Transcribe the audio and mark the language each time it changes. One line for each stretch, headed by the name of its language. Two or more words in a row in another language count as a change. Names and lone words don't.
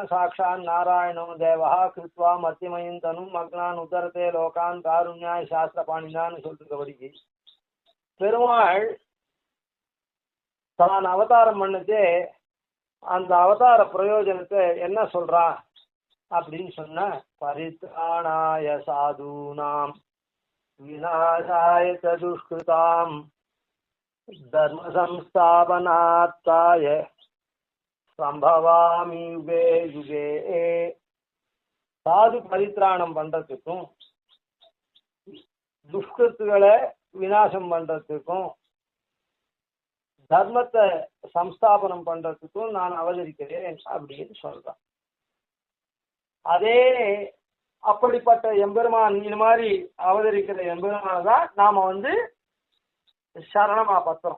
Sanskrit: साक्षात् नारायणो देवः कृत्वा मर्त्यमयीं तनुम् मग्नान् उद्धरते लोकान् कारुण्यात् शास्त्र பாணினான்னு
Tamil: சொல்லிருக்கபடிக்கு பெருமாள் தான் அவதாரம் பண்ணதே அந்த அவதார பிரயோஜனத்தை என்ன சொல்றான் அப்படின்னு சொன்ன,
Sanskrit: परित्राणाय साधूनाम् विनाशाय दुष्कृताम् धर्म संस्थापनार्थाय सम्भवामि युगे युगे. साधु परित्राणम्
Tamil: பண்றதுக்கும் துஷ்கிருத்துகளை விநாசம் பண்றதுக்கும் தர்மத்தை சம்ஸ்தாபனம் பண்றதுக்கும் நான் அவதரிக்கிறேன் அப்படின்னு சொல்றான். அதே அப்படிப்பட்ட எம்பெருமான் இந்த மாதிரி அவதரிக்கிற எம்பெருமான் தான் நாம வந்து சரணமா பத்திரம்.